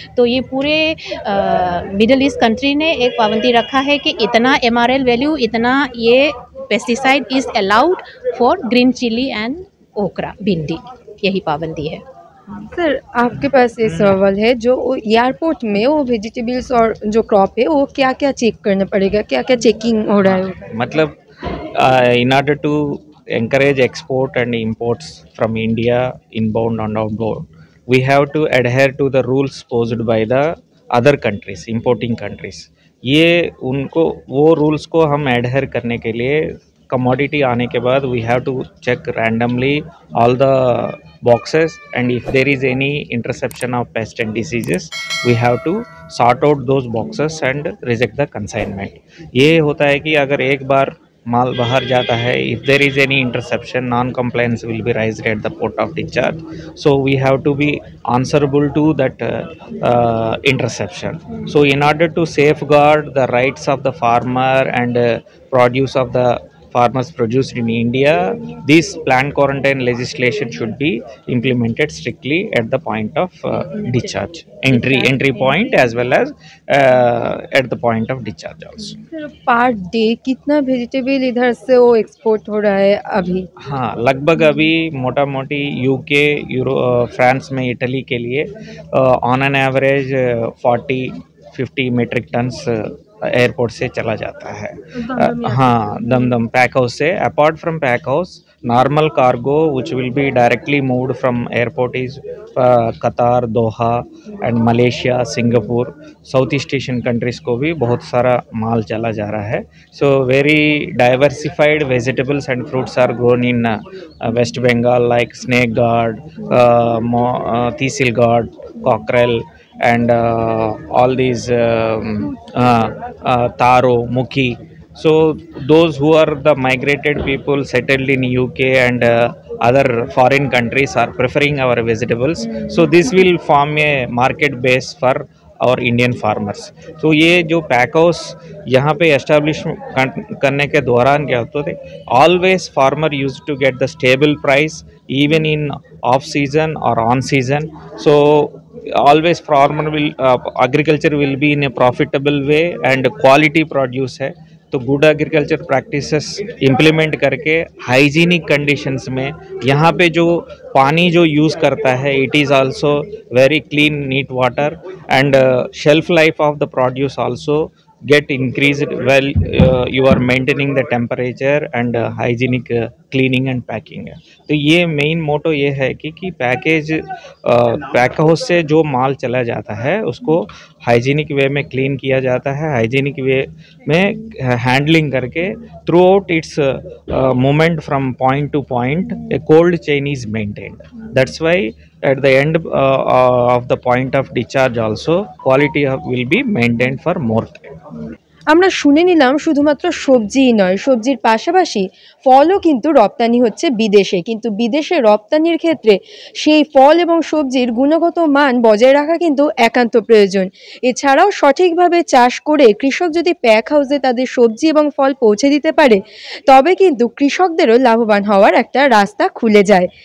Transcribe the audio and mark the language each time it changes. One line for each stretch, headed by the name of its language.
Hindi: तो ये पूरे मिडल ईस्ट कंट्री ने एक पाबंदी रखा है कि इतना MRL वैल्यू इतना ये pesticide
English: is allowed for green chilli and okra
Hindi: भिंडी, यही पाबंदी है। सर आपके पास ये सवाल है, जो एयरपोर्ट में वो वेजिटेबल्स और जो क्रॉप है वो क्या क्या चेक करना पड़ेगा, क्या क्या चेकिंग हो रहा है?
English: मतलब in order to encourage export and imports from India inbound and outbound, we have to adhere to the rules posed by the other countries, importing countries.
Hindi: ये उनको वो रूल्स को हम एडहेर करने के लिए कमोडिटी आने के बाद
English: We have to check randomly all the boxes and if there is any interception of pest and diseases we have to sort out those boxes and reject the consignment.
Hindi: ये होता है कि अगर एक बार माल बाहर जाता है,
English: if there is any interception, non-compliance will be raised at the port of discharge. So we have to be answerable to that interception. So in order to safeguard the rights of the farmer and produce of the farmers produced in India, this plant quarantine legislation should be implemented strictly at the point of discharge, entry point as well as at the point of discharge also.
Hindi: Per day कितना vegetable इधर से वो export हो रहा है अभी? हाँ, लगभग अभी मोटा मोटी UK फ्रांस में इटली के लिए
English: on an average
Hindi: 40-50 metric tons airport से चला जाता है। हाँ, दमदम पैक हाउस से।
English: apart from pack house normal cargo which will be directly moved from airport is Qatar, Doha and Malaysia, Singapore, south east Asian countries
Hindi: को भी बहुत सारा माल चला जा रहा है।
English: So very diversified vegetables and fruits are grown in West Bengal like snake gourd, teasel gourd, cockerel and all these Taro, Mukhi. So those who are the migrated people settled in UK and other foreign countries are preferring our vegetables. So this will form a market base for और Indian farmers.
Hindi: तो ये जो pack house यहाँ पे establish करने के दौरान क्या होता थे,
English: Always farmer use to get the stable price even in off season or on season. So always farmer will agriculture will be in a profitable way and quality produce है. तो good agriculture practices implement करके hygienic conditions
Hindi: में यहाँ पे जो पानी जो use करता है
English: It is also very clean neat water and shelf life of the produce also get increased well you are maintaining the temperature and hygienic cleaning and packing है.
Hindi: तो ये मेन मोटो ये है कि पैकेज पैक हाउस से जो माल चला जाता है उसको हाइजीनिक वे में क्लीन किया जाता है, हाइजीनिक वे में हैंडलिंग करके
English: Throughout its movement from point to point a cold chain is maintained. That's why at the end of the point of discharge also quality will be maintained for more time.
Bangla: আমরা শুনে নিলাম শুধুমাত্র সবজিই নয়, সবজির পাশাপাশি ফলও কিন্তু রপ্তানি হচ্ছে বিদেশে, কিন্তু বিদেশে রপ্তানির ক্ষেত্রে সেই ফল এবং সবজির গুণগত মান বজায় রাখা কিন্তু একান্ত প্রয়োজন. এছাড়াও সঠিকভাবে চাষ করে কৃষক যদি প্যাক হাউসে তাদের সবজি এবং ফল পৌঁছে দিতে পারে তবে কিন্তু কৃষকদেরও লাভবান হওয়ার একটা রাস্তা খুলে যায়.